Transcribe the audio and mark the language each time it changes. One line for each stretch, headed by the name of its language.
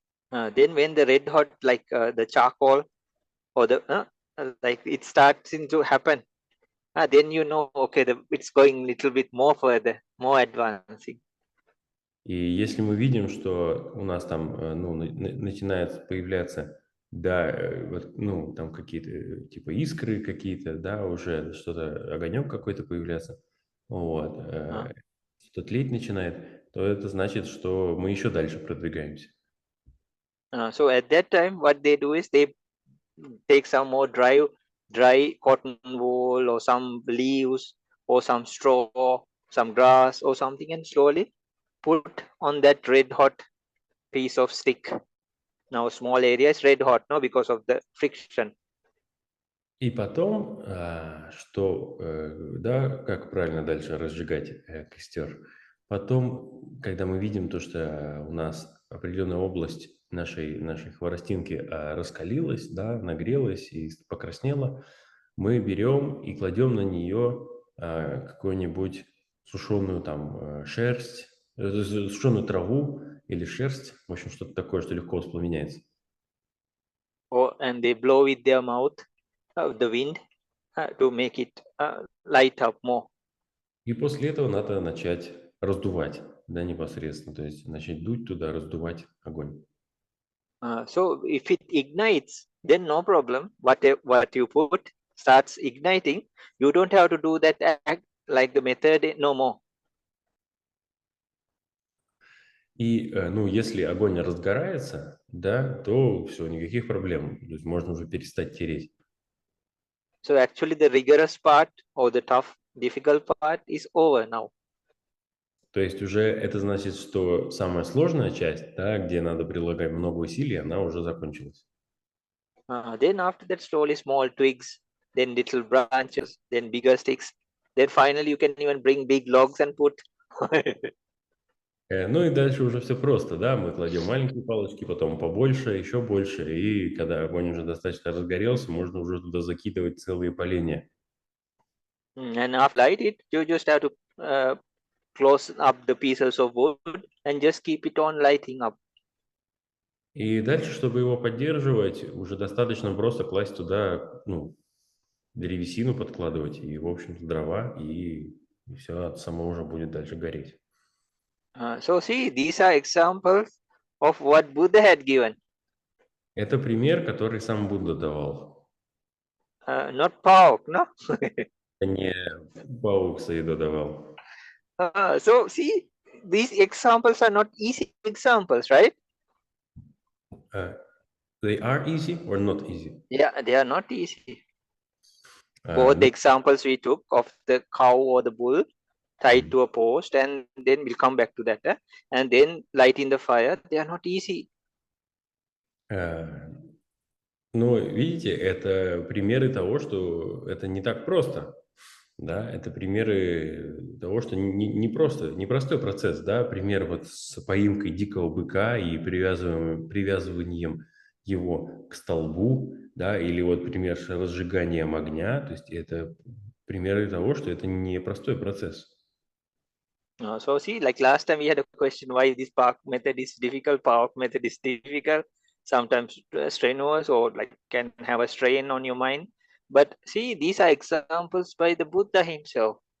English: Then when the red hot, like the charcoal, or the like it starts to happen, then you know, okay, it's going a little bit more further, more advancing.
Russian: И если мы видим, что у нас там начинает появляться, да, вот, там какие-то типа искры какие-то, да, уже что-то, огонек какой-то появляться, вот, что-то тлеть начинает, то это значит, что мы еще дальше продвигаемся.
English: So at that time, what they do is they take some more dry cotton wool or some leaves or some straw, some grass or something, and slowly put on that red hot piece of stick. Now small area is red hot, no, because of the friction.
Russian: И потом, да, как правильно дальше разжигать костер. Потом, когда мы видим то, что у нас определенная область нашей хворостинки раскалилась, да, нагрелась и покраснела, мы берем и кладем на нее какую-нибудь сушеную там шерсть, сушеную траву или шерсть, в общем, что-то такое, что легко воспламеняется.
English: And they blow with their mouth the wind to make it light up more.
Russian: И после этого надо начать раздувать, да, непосредственно, то есть начать дуть туда, раздувать огонь.
English: So if it ignites, then no problem. What you put starts igniting, you don't have to do that act like the method no more.
Russian: И, если огонь разгорается, да, то все, никаких проблем, то есть можно уже перестать тереть.
English: So actually the rigorous part or the tough, difficult part is over now.
Russian: То есть уже это значит, что самая сложная часть, да, где надо прилагать много усилий, она уже закончилась.
English: Then after that, slowly small twigs, then little branches, then bigger sticks. Then finally you can even bring big logs and put.
Russian: Ну и дальше уже все просто, да, мы кладем маленькие палочки, потом побольше, еще больше, и когда огонь уже достаточно разгорелся, можно уже туда закидывать целые поленья.
English: And after light it, you just have to close up the pieces of wood and just keep it on lighting up.
Russian: И дальше, чтобы его поддерживать, уже достаточно просто класть туда, ну, древесину подкладывать, и, в общем-то, дрова, и все само уже будет дальше гореть.
English: So see, these are examples of what Buddha had given.
Russian: Это пример, который сам Будда давал.
English: Not Pauk, no?
Russian: Не паук Саида давал.
English: So see, these examples are not easy examples, right? They are easy or not easy? Yeah, they are not easy. Both the
Russian: Ну,
English: examples we took of the cow or the bull tied to a post, and then we'll come back to that, and then lighting the fire, they are not easy.
Russian: ну, видите, это примеры того, что это не так просто. Да, это примеры того, что непростой процесс, да, пример вот с поимкой дикого быка и привязыванием его к столбу, да, или вот пример с разжиганием огня, то есть это примеры того, что это непростой процесс.
English: So see, like last time we had a question why this park method is difficult, park method is difficult, sometimes strenuous or like can have a strain on your mind. But see, these are examples by the Buddha himself.